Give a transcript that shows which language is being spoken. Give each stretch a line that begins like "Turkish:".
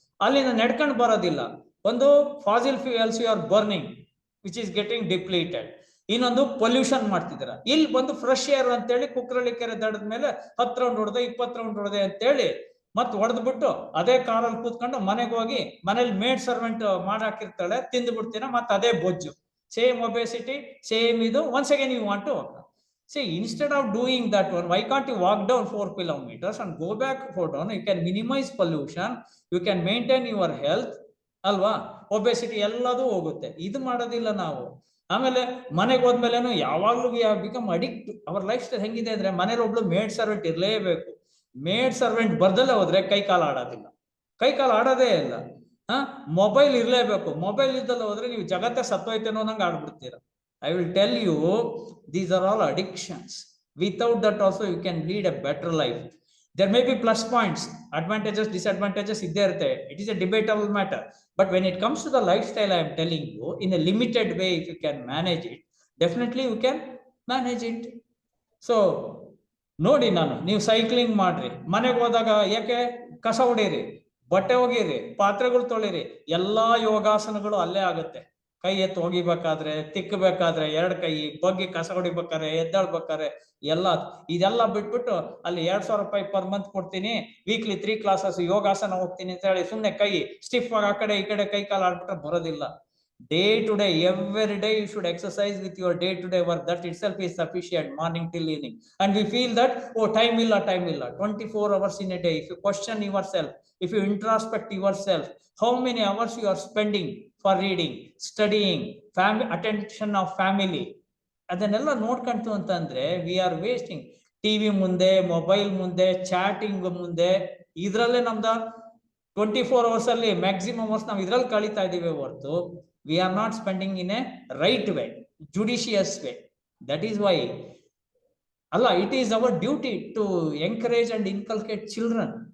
Kannada: ಅಲ್ಲಿಂದ ನಡ್ಕೊಂಡು ಬರೋದಿಲ್ಲ.
English: ಒಂದು fossil fuels you are burning which is getting depleted,
Kannada: ಇನ್ನೊಂದು ಪೊಲ್ಯೂಷನ್ ಮಾಡ್ತಿದ್ದೀರ. ಇಲ್ಲಿ ಬಂದು ಫ್ರೆಶ್ ಏರ್ ಅಂತೇಳಿ ಕುಕ್ಕರಳ್ಳಿ ಕೆರೆ ದಡದ ಮೇಲೆ 10 ರೌಂಡ್ ಹೊಡೆದೆ, 20 ರೌಂಡ್ ಹೊಡೆದೆ ಅಂತೇಳಿ ಮತ್ತೆ ಹೊಡೆದ್ಬಿಟ್ಟು ಅದೇ ಕಾರಲ್ಲಿ ಕೂತ್ಕೊಂಡು ಮನೆಗೆ ಹೋಗಿ, ಮನೇಲಿ ಮೇಡ್ ಸರ್ವೆಂಟ್ ಮಾಡಾಕಿರ್ತಾಳೆ, ತಿಂದು ಬಿಡ್ತೀರಾ, ಮತ್ತೆ ಅದೇ ಬೊಜ್ಜು,
English: same obesity,
Kannada: same idu.
English: Once again you want to walk. See, instead of doing that one, why can't you walk down 4 kilometers and go back 4 down? You can minimize pollution, you can maintain your health, alva.
Kannada: Obesity elladu hogutte. Idu madodilla ನಾವು. ಆಮೇಲೆ ಮನೆಗೆ ಹೋದ್ಮೇಲೆನು ಯಾವಾಗ್ಲೂ
English: We have become addict.
Kannada: Our life style ಹೆಂಗಿದೆ ಅಂದ್ರೆ, ಮನೇಲಿ ಒಬ್ಳು made servant ಇರಲೇಬೇಕು. Made servant ಬರ್ದಲ್ಲೇ ಹೋದ್ರೆ ಕೈ ಕಾಲು ಆಡೋದಿಲ್ಲ, ಕೈ ಕಾಲು ಆಡೋದೇ ಇಲ್ಲ. ಮೊಬೈಲ್ ಇರ್ಲೇಬೇಕು. ಮೊಬೈಲ್ ಇದ್ದಲ್ಲ ಹೋದ್ರೆ ನೀವು ಜಗತ್ತೇ ಸತ್ತೋಯ್ತೇನೋ ಅನ್ನಂಗೆ ಆಡ್ಬಿಡ್ತೀರ.
English: I will tell you, these are all addictions. Without that also you can lead a better life. There may be plus points, advantages, disadvantages
Kannada: ಇದ್ದೇ ಇರುತ್ತೆ.
English: It is a debatable matter. But when it comes to the lifestyle, I am telling you, in a limited way, if you can manage it, definitely you can manage it.
Kannada: So ನೋಡಿ, ನೀವು cycling ಮಾಡ್ರಿ, ಮನೆಗೆ ಹೋದಾಗ ಯಾಕೆ ಕಸ ಹೊಡೀರಿ, ಬಟ್ಟೆ ಒಗಿರಿ, ಪಾತ್ರೆಗಳು ತೊಳಿರಿ, ಎಲ್ಲಾ ಯೋಗಾಸನಗಳು ಅಲ್ಲೇ ಆಗುತ್ತೆ. ಕೈ ಎತ್ತು ಒಗಿಬೇಕಾದ್ರೆ, ತಿಕ್ಕಬೇಕಾದ್ರೆ 2 ಕೈ, ಬಗ್ಗಿ ಕಸ ಹೊಡಿಬೇಕಾದ್ರೆ, ಎದ್ದಾಳ್ಬೇಕಾದ್ರೆ ಇದೆಲ್ಲ ಬಿಟ್ಬಿಟ್ಟು ಅಲ್ಲಿ 2,000 ರೂಪಾಯಿ ಪರ್ ಮಂತ್ ಕೊಡ್ತೀನಿ, ವೀಕ್ಲಿ 3 ಕ್ಲಾಸಸ್ ಯೋಗಾಸನ ಹೋಗ್ತೀನಿ ಅಂತ ಹೇಳಿ ಸುಮ್ನೆ ಕೈ ಸ್ಟಿಫ್ ಆಗಿ ಆ ಕಡೆ ಈ ಕಡೆ ಕೈ ಕಾಲು ಆಡ್ಬಿಟ್ರೆ ಬರೋದಿಲ್ಲ.
English: Day to day, every day you should exercise with your day to day work. That itself is sufficient, morning till evening. And we feel that, oh, time illa. 24 hours in a day. If you question yourself, if you introspect yourself, how many hours you are spending for reading, studying, attention of family,
Kannada: ಅದನ್ನೆಲ್ಲ ನೋಡ್ಕೊಂತು ಅಂತಂದ್ರೆ
English: We are wasting.
Kannada: TV ಮುಂದೆ, mobile ಮುಂದೆ, ಚಾಟಿಂಗ್ ಮುಂದೆ, ಇದ್ರಲ್ಲೇ ನಮ್ದ 24 hours ಅಲ್ಲಿ maximum hours ನಾವು ಇದ್ರಲ್ಲಿ ಕಳೀತಾ ಇದೀವಿ ಹೊರತು
English: We are not spending in a right way, judicious way. That is why ಅಲ್ಲ, it is our duty to encourage and inculcate children.